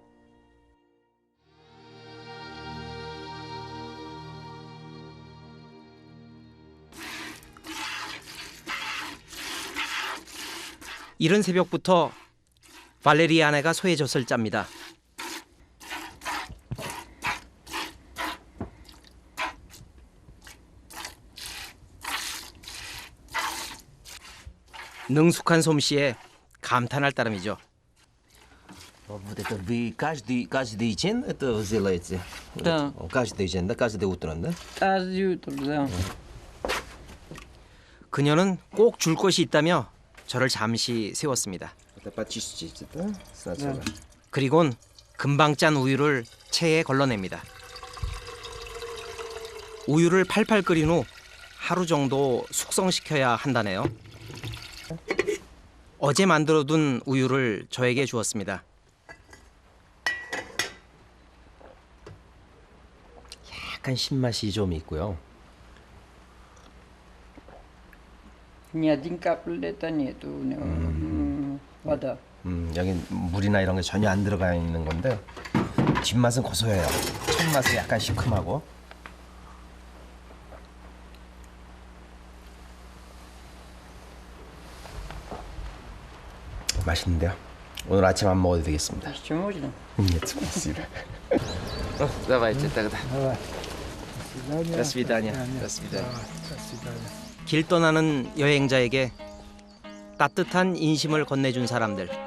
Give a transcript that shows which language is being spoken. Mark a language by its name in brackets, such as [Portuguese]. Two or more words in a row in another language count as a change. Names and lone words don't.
[Korean] 이른 새벽부터 발레리아나가 소해젖을 짭니다. 능숙한 솜씨에 감탄할 따름이죠. [Russian] Вот это вы каждый день это делаете? Да. Каждый день, да? Каждое утро, да? Каждое утро, да. [Korean] 그녀는 꼭 줄 것이 있다며 저를 잠시 세웠습니다. [Russian] Это почистите, да? Сначала. [Korean] 그리곤 금방 짠 우유를 체에 걸러냅니다. 우유를 팔팔 끓인 후 하루 정도 숙성시켜야 한다네요. 어제 만들어둔 우유를 저에게 주었습니다. 약간 신맛이 좀 있고요. [Russian] Ни один каплета нету у него. Вода. [Korean] 여긴 물이나 이런 게 전혀 안 들어가 있는 건데 뒷맛은 고소해요. 첫 맛은 약간 시큼하고. 맛있는데요. 오늘 아침 안 먹어도 되겠습니다. [Russian] Еще можно? Нет, спасибо. Давайте тогда. свидания. До свидания. До свидания. [Korean] 길 떠나는 여행자에게 따뜻한 인심을 건네준 사람들.